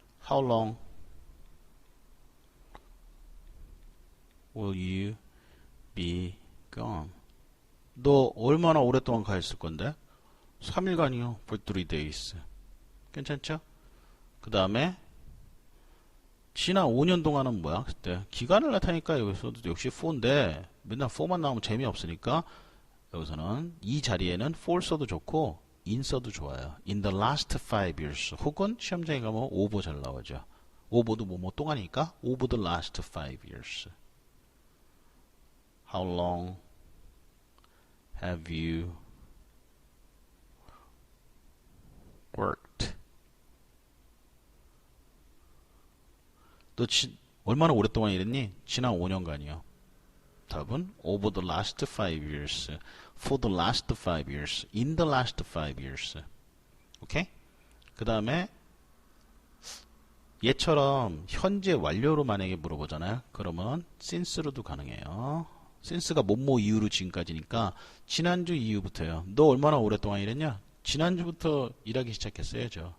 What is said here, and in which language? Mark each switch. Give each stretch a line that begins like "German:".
English: How long will you be gone?
Korean: 너 얼마나 오랫동안 가 있을 건데? 3일간이요.
English: for 3 days.
Korean: 괜찮죠? 그 다음에 지난 5년 동안은 뭐야? 그때 기간을 나타내니까 여기서도 역시 for인데 맨날 for만 나오면 재미없으니까 여기서는 이 자리에는 for 써도 좋고 in 써도 좋아요.
English: in the last 5 years
Korean: 혹은 시험장에 가면 over 잘 나오죠. over도 뭐뭐 동안이니까
English: over the last 5 years. How long have you worked?
Korean: 너 얼마나 오랫동안 일했니? 지난 5년간이요. 답은
English: over the last 5 years, for the last 5 years, in the last 5 years.
Korean: 오케이? 그 다음에 얘처럼 현재 완료로 만약에 물어보잖아요. 그러면 since로도 가능해요. since가 뭐뭐 이후로 지금까지니까 지난주 이후부터요. 너 얼마나 오랫동안 일했냐? 지난주부터 일하기 시작했어야죠.